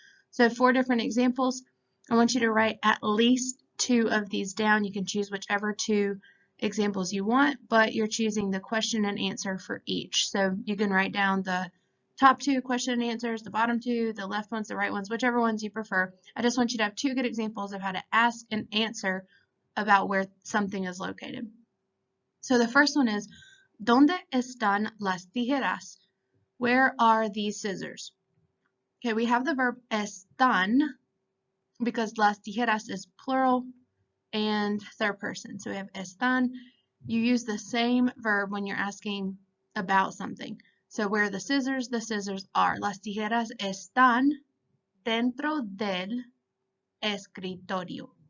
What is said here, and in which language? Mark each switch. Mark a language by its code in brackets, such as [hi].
[en] So 4 different examples. I want you to write at least 2 of these down. You can choose whichever 2 examples you want, but you're choosing the question and answer for each. So you can write down the top 2 question and answers, the bottom 2, the left ones, the right ones, whichever ones you prefer. I just want you to have 2 good examples of how to ask and answer about where something is located. So the first one is, [es] ¿Dónde están las tijeras? [en] Where are these scissors? Okay, we have the verb están because las tijeras is plural and third person. So we have están. You use the same verb when you're asking about something. So where are the scissors are. [es] Las tijeras están dentro del escritorio.